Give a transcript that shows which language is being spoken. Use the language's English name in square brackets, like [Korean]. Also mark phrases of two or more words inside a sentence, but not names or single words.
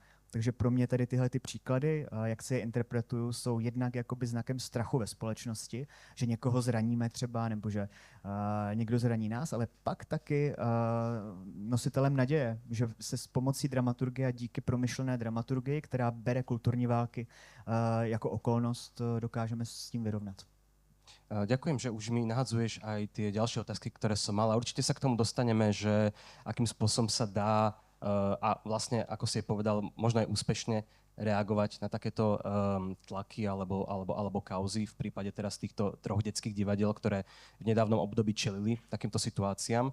[Czech] Takže pro mě tady tyhle ty příklady, jak se je interpretují, jsou jednak jakoby znakem strachu ve společnosti, že někoho zraníme třeba, nebo že někdo zraní nás, ale pak taky nositelem naděje, že se s pomocí dramaturgie a díky promyšlené dramaturgii, která bere kulturní války jako okolnost, dokážeme s tím vyrovnat. [Slovak] Ďakujem, že už mi nahadzuješ aj tie ďalšie otázky, ktoré som mal. A určite sa k tomu dostaneme, že akým spôsobom sa dá a vlastne, ako si povedal, možno aj úspešne reagovať na takéto tlaky alebo kauzy v prípade teraz týchto 3 detských divadiel, ktoré v nedávnom období čelili takýmto situáciám.